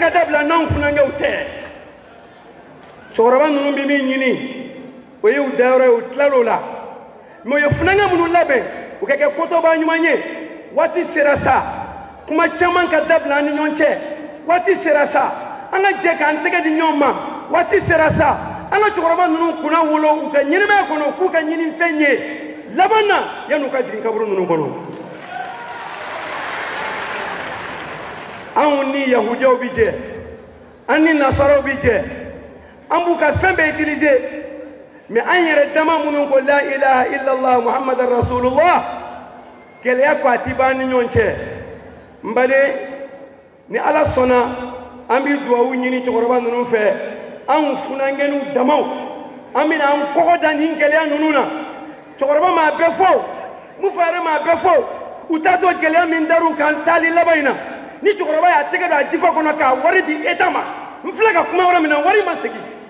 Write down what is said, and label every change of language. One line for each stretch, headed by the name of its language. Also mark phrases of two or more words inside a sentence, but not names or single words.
Bambara: ka dabila n'anw funankew tɛ cɛkɔrɔba ninnu bɛ min ɲini o y'u dayɔrɔ ye u tilal'o la mɛ u ye funanke minnu labɛn u ka kɛ kotoba ɲuman ye waati sera sa kuma caman ka dabila an ni ɲɔgɔn cɛ waati sera sa an ka jɛ k'an tɛgɛ di ɲɔgɔn ma waati sera sa an ka cɛkɔrɔba ninnu kunna wolo u ka ɲɛnɛmaya kɔnɔ k'u ka ɲini fɛn ye laban na yan'u ka jigin kaburu ninnu kɔnɔ anw ni yahudiyaw bi jɛ an ni nasaraw bi jɛ an b'u ka fɛn bɛɛ
French: utiliser mais
Bambara: an yɛrɛ dama minnu ko
Arabic: لا إله إلا الله محمدا رسول الله
Bambara: gɛlɛya ko a ti ban ni ɲɔgɔn cɛ n baden ni ala sɔnna an bɛ duwawu ɲini cɛkɔrɔba ninnu fɛ anw funankɛniw damaw an bɛna an kɔgɔ da nin gɛlɛya ninnu na cɛkɔrɔba m'a bɛɛ fɔ mufa yɛrɛ m'a bɛɛ fɔ u t'a dɔn gɛlɛya min dar'u kan taali laban in na ni cɛkɔrɔba y'a tɛgɛ don a jifa kɔnɔ k'a wari di eta ma n filɛ ka kuma yɔrɔ min na wari ma segin